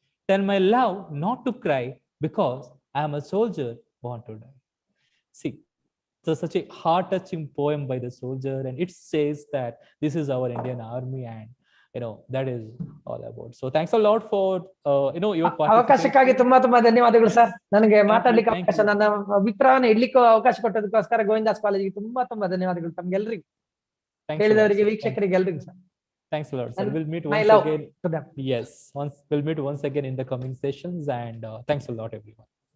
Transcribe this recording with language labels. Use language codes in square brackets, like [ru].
[en] Tell my love not to cry, because I am a soldier born to die. See, so such a heart-touching poem by the soldier, and it says that this is our Indian Army, and that is all about. So thanks a lot for your participation. [kn] ಅವಕಾಶಕ್ಕಾಗಿ ತುಂಬಾ ಧನ್ಯವಾದಗಳು sir. ನನಗೆ ಮಾತಾಡ್ಲಿಕ್ಕೆ ಅವಕಾಶ, ನನ್ನ ಅಭಿಪ್ರಾಯವನ್ನು ಇಡ್ಲಿಕ್ಕೆ ಅವಕಾಶ ಕೊಟ್ಟದಕ್ಕೋಸ್ಕರ ಗೋವಿಂದಾಸ್ ಕಾಲೇಜಿಗೆ ತುಂಬಾ ಧನ್ಯವಾದಗಳು. ತಮ್ಗೆಲ್ರಿಗೂ, ಹೇಳಿದವರಿಗೆ, ವೀಕ್ಷಕರಿಗೆ ಎಲ್ರಿಗೂ sir. [en] Thanks a lot, sir. We'll meet once again. Yes, we'll meet once again in the coming sessions, and thanks a lot, everyone.